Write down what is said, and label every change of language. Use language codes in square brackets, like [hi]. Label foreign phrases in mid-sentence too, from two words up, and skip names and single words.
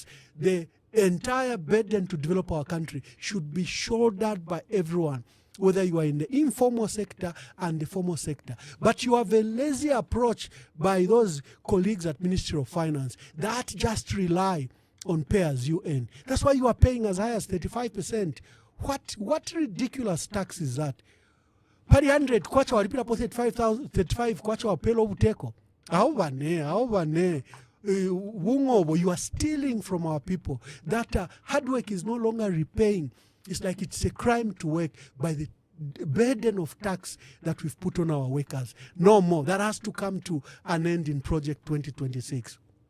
[en] The entire burden to develop our country should be shouldered by everyone, whether you are in the informal sector and the formal sector. But you have a lazy approach by those colleagues at Ministry of Finance that just rely on pay as you earn. That's why you are paying as high as 35%. What ridiculous tax is that? [bem] Pari 100 kwacha walipira po 35 kwacha wapelo buteko. Aobane. [en] You are stealing from our people. That hard work is no longer repaying. It's like it's a crime to work by the burden of tax that we've put on our workers. No more. That has to come to an end in Project 2026.